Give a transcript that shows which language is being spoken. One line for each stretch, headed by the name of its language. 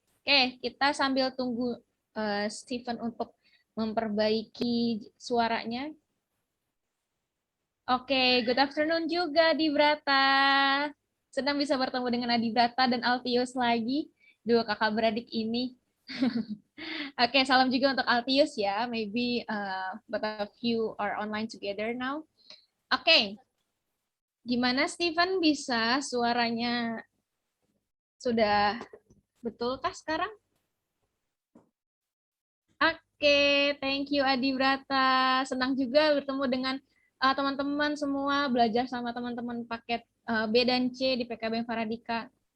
Indonesian: Oke, kita sambil tunggu Steven untuk memperbaiki suaranya.
English: Oke, good afternoon juga di Brata.
Indonesian: Senang bisa bertemu dengan Adi Brata dan Altius lagi, dua kakak beradik ini. Oke, salam juga untuk Altius ya.
English: Maybe both of you are online together now.
Indonesian: Oke, gimana Steven, bisa suaranya sudah betulkah sekarang? Oke,
English: thank you
Indonesian: Adi Brata. Senang juga bertemu dengan teman-teman semua, belajar sama teman-teman paket B dan C di PKB Faradika.